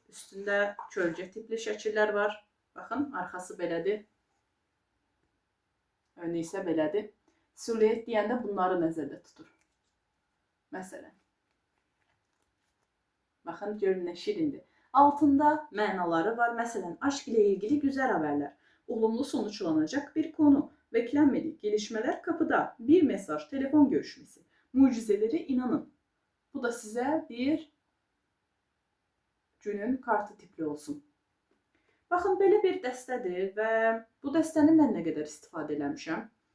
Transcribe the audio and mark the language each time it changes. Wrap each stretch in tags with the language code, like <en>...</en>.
<az>Üstündə kölgə tipli şəkillər var. Baxın, arxası belədir. Önü isə belədir. Silüet deyəndə bunları nəzərdə tutur. Məsələn. Baxın, görün nə şirindir. Altında mənaları var.</az> <tr>Məsələn, aşk ilə ilgili güzel haberler. Olumlu sonuçlanacak bir konu. Beklenmedik gelişmeler kapıda. Bir mesaj, telefon görüşmesi. Mucizelere inanın.</tr> <az>Bu da size bir günün kartı tipli olsun. Baxın, belə bir dəstədir və bu dəstəni mən nə qədər istifadə eləmişəm.</az>